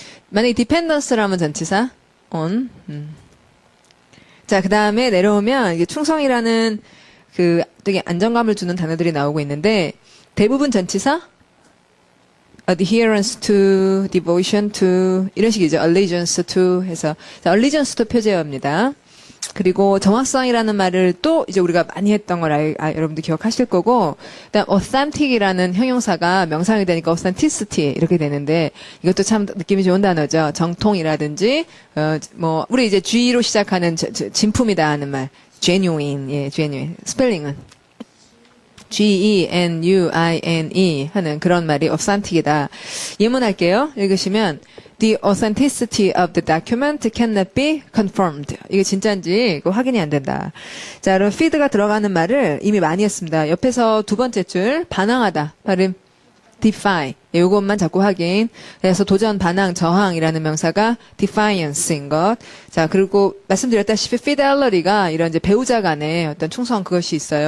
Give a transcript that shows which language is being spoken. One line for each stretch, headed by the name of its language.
Korean: 만약에 dependence라면 전치사 on. 자, 그 다음에 내려오면 이게 충성이라는 그 되게 안정감을 주는 단어들이 나오고 있는데 대부분 전치사
English: adherence to, devotion to
Korean: 이런 식이죠. allegiance to 해서 자, allegiance to 표제어입니다. 그리고 정확성이라는 말을 또 이제 우리가 많이 했던 걸 여러분들 기억하실 거고, 그다음 authentic이라는 형용사가 명사형이 되니까 authenticity 이렇게 되는데 이것도 참 느낌이 좋은 단어죠. 정통이라든지 뭐 우리 이제 G로 시작하는 진품이다 하는 말, genuine, 예, genuine. 스펠링은 Genuine 하는 그런 말이 authentic이다. 예문할게요. 읽으시면
English: The authenticity of the document cannot be confirmed.
Korean: 이게 진짜인지 이거 확인이 안 된다. 자, 그럼 feed가 들어가는 말을 이미 많이 했습니다. 옆에서 두 번째 줄 반항하다. 발음 defy. 요것만 자꾸 확인. 그래서 도전, 반항, 저항이라는 명사가 defiance인 것. 자, 그리고 말씀드렸다시피 fidelity가 이런 이제 배우자 간의 어떤 충성 그것이 있어요.